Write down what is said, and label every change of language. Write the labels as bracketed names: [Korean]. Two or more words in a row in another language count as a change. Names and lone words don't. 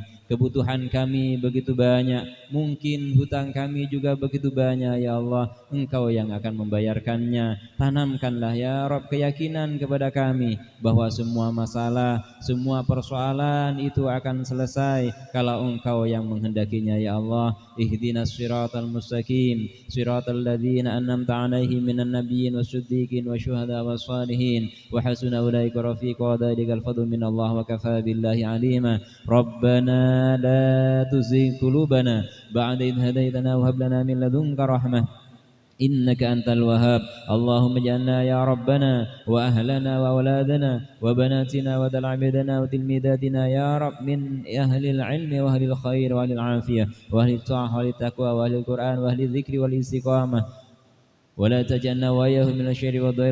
[Indonesian] Kebutuhan kami begitu banyak, mungkin hutang kami juga begitu banyak [Arabic] يا الله. [Indonesian] Engkau yang akan membayarkannya. Tanamkanlah [Arabic] يا رب [Indonesian] keyakinan kepada kami bahwa semua masalah, semua persoalan itu akan selesai kalau Engkau yang menghendakinya [Arabic] يا الله. اهدنا الصراط المستقيم صراط الذين أنعمت عليهم من النبيين والصديقين والشهداء والصالحين وحسن أولئك رفيقا. ذلك الفضل من الله وكفى بالله عليما. Rabbana لا تزغ قلوبنا بعد إذ هديتنا وهب لنا من لدنك رحمة إنك أنت الوهاب. اللهم اجعلنا يا ربنا وأهلنا وأولادنا وبناتنا ودل عبيدنا وتلميذاتنا يا رب من أهل العلم وأهل الخير وأهل العافية وأهل الطاعة وأهل التقوى وأهل القرآن وأهل الذكر والاستقامة، ولا تجعلنا وإياهم من الشر والضير.